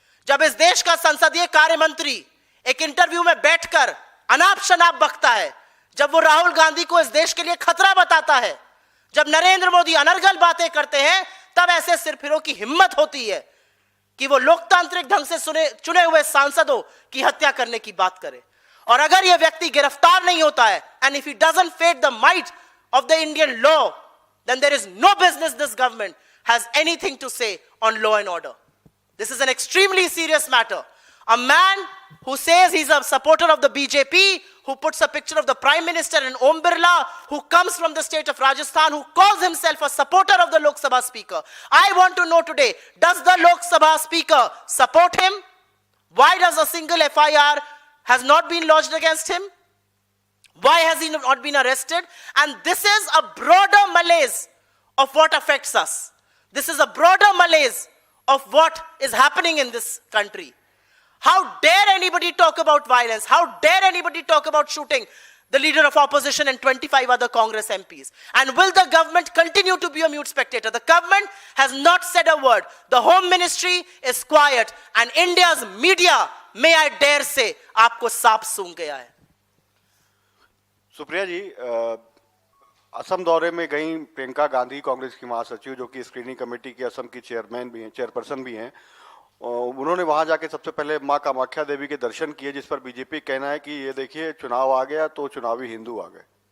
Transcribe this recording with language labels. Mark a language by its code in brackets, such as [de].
[hi] जब इस देश का संसदीय कार्य मंत्री एक इंटरव्यू में बैठकर अनाप शनाप बकता है, जब वो राहुल गांधी को इस देश के लिए खतरा बताता है, जब नरेंद्र मोदी अनर्गल बातें करते हैं, तब ऐसे सिरफिरों की हिम्मत होती है कि वो लोकतांत्रिक ढंग से चुने हुए सांसदों की हत्या करने की बात करे। और अगर यह व्यक्ति गिरफ्तार नहीं होता है, [en] And if he doesn't fed the might of the Indian law, then there is no business this government has anything to say on law and order. This is an extremely serious matter. A man who says he's a supporter of the BJP, who puts a picture of the Prime Minister and Om Birla, who comes from the state of Rajasthan, who calls himself a supporter of the Lok Sabha Speaker. I want to know today, does the Lok Sabha Speaker support him? Why does a single FIR has not been lodged against him? Why has he not been arrested? And this is a broader malaise of what affects us. This is a broader malaise of what is happening in this country. How dare anybody talk about violence? How dare anybody talk about shooting the leader of opposition and 25 other Congress MPs? And will the government continue to be a mute spectator? The government has not said a word. The Home Ministry is quiet. And India's media, may I dare say, [hi] आपको सांप सूंघ गया है. सुप्रिया जी, असम दौरे में गई प्रियंका गांधी, कांग्रेस की महासचिव, जो कि स्क्रीनिंग कमेटी की असम की चेयरपर्सन भी हैं. उन्होंने वहां जाके सबसे पहले मां कामाख्या देवी के दर्शन किए, जिस पर बीजेपी कहना है कि ये देखिए चुनाव आ गया तो चुनावी हिंदू आ गए.